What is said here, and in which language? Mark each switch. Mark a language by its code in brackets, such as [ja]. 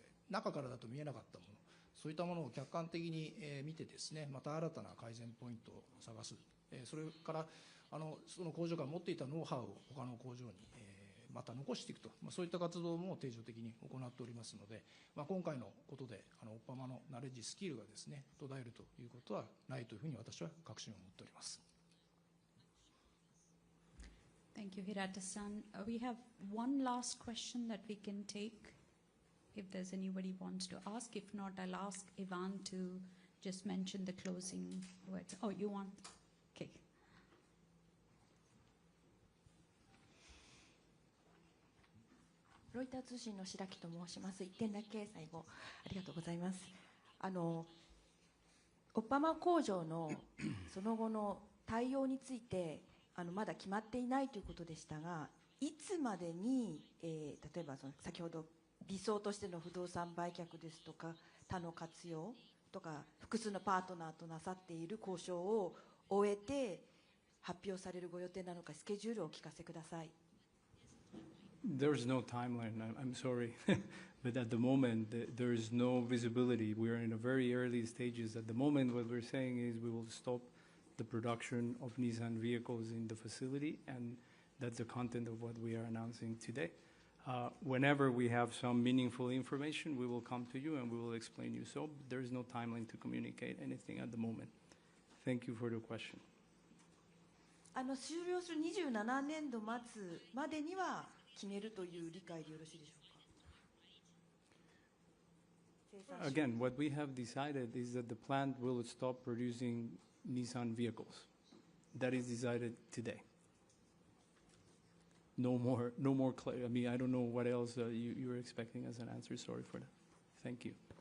[ja] 中からだと見えなかったもの、そういったものを客観的に見てですね、また新たな改善ポイントを探す、それからその工場が持っていたノウハウを他の工場にまた残していくと、そういった活動も定常的に行っておりますので、今回のことでオッパマのナレッジ、スキルがですね途絶えるということはないというふうに私は確信を持っております。 [en] Thank you, Hirata-san. We have one last question that we can take if there's anybody wants to ask. If not, I'll ask Ivan to just mention the closing words. Oh, you want? Okay. [ja] ロイター通信の白木と申します。1点だけ最後ありがとうございます。オッパマ工場のその後の対応についてまだ決まっていないということでしたが、いつまでに、例えば先ほど理想としての不動産売却ですとか他の活用とか複数のパートナーとなさっている交渉を終えて発表されるご予定なのか、スケジュールをお聞かせください。 [en] There's no timeline, I'm sorry, but at the moment there is no visibility. We are in a very early stages. At the moment what we're saying is we will stop the production of Nissan vehicles in the facility, and that's the content of what we are announcing today. Whenever we have some meaningful information, we will come to you and we will explain you. So there is no timeline to communicate anything at the moment. Thank you for the question. [ja] 終了する27年度末までには決めるという理解でよろしいでしょうか。 [en] Again, what we have decided is that the plant will stop producing Nissan vehicles. That is decided today. No more I mean, I don't know what else you're expecting as an answer. Sorry for that. Thank you.